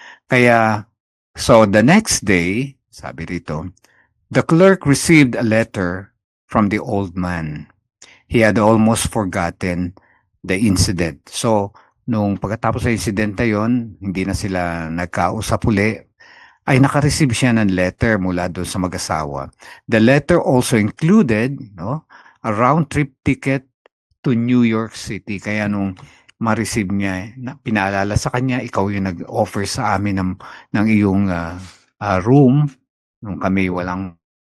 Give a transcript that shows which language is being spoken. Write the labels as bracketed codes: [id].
[en] Kaya, so the next day, [tl] sabi rito, [en] the clerk received a letter from the old man. He had almost forgotten the incident. [tl] So, nung pagkatapos sa incident na yon, hindi na sila nagkausap uli, ay nakareceive siya ng letter mula doon sa mag-asawa. [en] The letter also included, no, a round-trip ticket to New York City. [tl] Kaya nung ma-receive niya, pinaalala sa kanya, ikaw yung nag-offer sa amin ng iyong room nung kami walang.